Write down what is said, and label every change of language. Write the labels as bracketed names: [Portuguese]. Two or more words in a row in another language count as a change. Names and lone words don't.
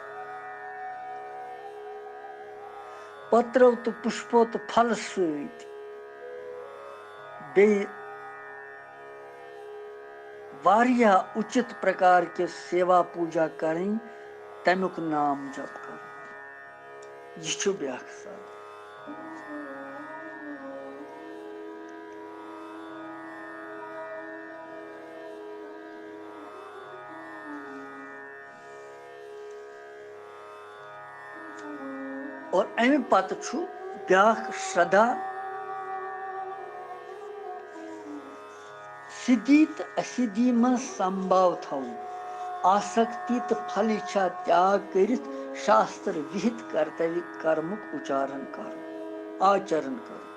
[Kashmiri] पत्रो तो पुष्पो तो फल सत बे वारिया [Hindi] उचित प्रकार के सेवा पूजा करें [Kashmiri] तमुक नाम जप कर यह ब्याख साधन और अमे पत ब्याख श्रद्धा सिद्धि तो असिद्धि में संभव थव आसक्ति तो फल इच्छा त्याग करित शास्त्र विहित कर्तव्य कर्मुक उच्चारण कर आचरण कर